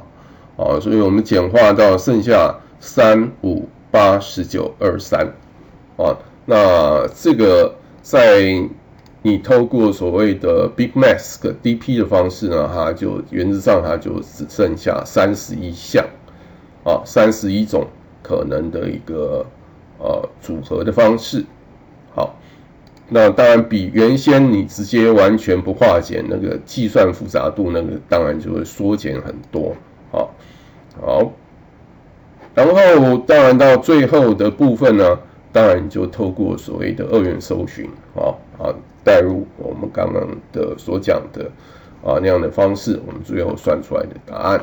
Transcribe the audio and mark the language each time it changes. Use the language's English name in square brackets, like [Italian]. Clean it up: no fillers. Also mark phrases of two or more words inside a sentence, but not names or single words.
[Chinese] 所以我們簡化到剩下3、5、8、19、23那這個在你透過所謂的 [English] Big Mask DP [Chinese] 的方式呢，它就原則上它就只剩下31項31種可能的一個組合的方式。好，那当然比原先你直接完全不化簡那個計算複雜度那個當然就會縮減很多。好，然後當然到最後的部分呢，當然你就透過所謂的二元搜尋帶入我們剛剛的所講的那樣的方式，我們最後算出來的答案。